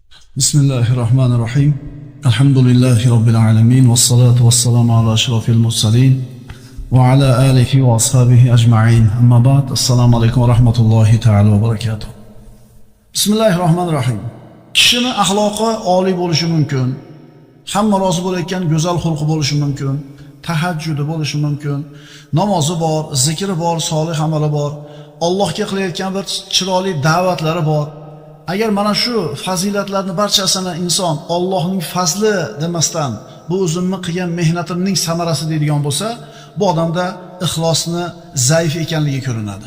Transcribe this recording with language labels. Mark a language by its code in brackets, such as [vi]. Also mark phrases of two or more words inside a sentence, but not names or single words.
[ar] بسم الله الرحمن الرحيم. الحمد لله رب العالمين. والصلاة والسلام على أشرف المرسلين. وعلى آله وأصحابه أجمعين. أما بعد. السلام عليكم ورحمة الله تعالى وبركاته. بسم الله الرحمن الرحيم. [uz] Kishining axloqi oliy bo'lishi mumkin. Hamma rozi bo'layotgan go'zal xulqi bo'lishi mumkin. Tahajjudi bo'lishi mumkin. Namozi bor, zikri bor, solih amali bor. Allohga qilayotgan bir chiroyli da'vatlari bor. Agar mana shu fazilatlarni barchasini inson Allohning fazli demasdan, bu o'zimni qilgan mehnatimning samarasi deydigan bo'lsa, bu odamda ixlosni zaif ekanligi ko'rinadi.